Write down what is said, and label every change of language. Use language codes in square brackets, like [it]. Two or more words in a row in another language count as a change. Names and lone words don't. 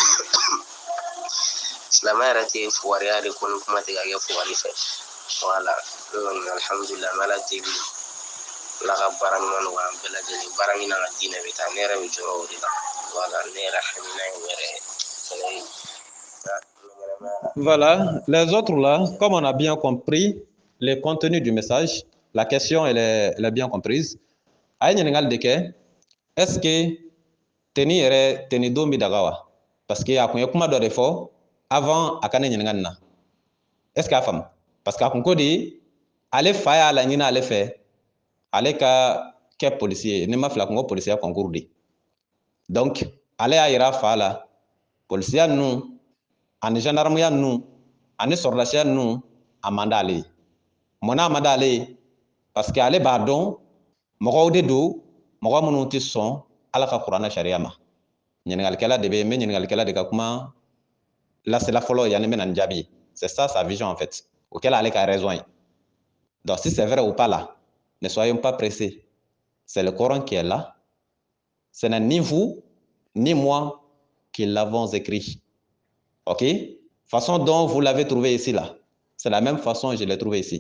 [bm] Silamɛ yɛrɛ tɛ fugariya de ko ni kuma tɛ ka kɛ fugari fɛ voilà. Alhamdulillah n bɛ Ala deli Ala ka baara ɲuman nɔgɔya an bɛɛ lajɛlen baara min na ka diinɛ bɛ taa ne yɛrɛ bɛ jɔrɔ o de la voilà ne yɛrɛ hakilina ye o yɛrɛ ye. [fr] Voilà, les autres là, comme on a bien compris le contenu du message, la question elle est bien comprise. [bm] A ye ɲininkali de kɛ, [fr] est-ce que [bm] teni yɛrɛ teni don bi daga wa? [fr] Parce que [bm] a kun ye kuma dɔ de fɔ avant a ka ne ɲininka nin na. [fr] Est-ce que [bm] a faamu? [fr] Parce que [bm] a kun ko de ale fa y'a laɲini ale fɛ ale ka kɛ policier ye, ne ma fila kun ko [fr] policier concours [bm] de. Donc ale y'a yira a fa la policiya ninnu ani gendarmeya ninnu ani sɔrɔdasiya ninnu a man d'ale ye. Mun na a man d'ale ye? [fr] Parce que [bm] ale b'a dɔn mɔgɔw de don mɔgɔ minnu tɛ sɔn Ala ka kuranɛ sariya ma. Ɲininkalikɛla de bɛ n bɛ ɲininkalikɛla de ka kuma lasela fɔlɔ yanni n bɛna nin jaabi. [fr] C'est ça sa vision en fait. [bm] O kɛla ale ka raison ye. [fr] Donc si c'est vrai ou pas là, ne soyons pas pressés. C'est le Coran qui est là. Ce n'est ni vous ni moi qui l'avons écrit. Ok? Façon dont vous l'avez trouvé ici là, c'est la même façon que je l'ai trouvé ici.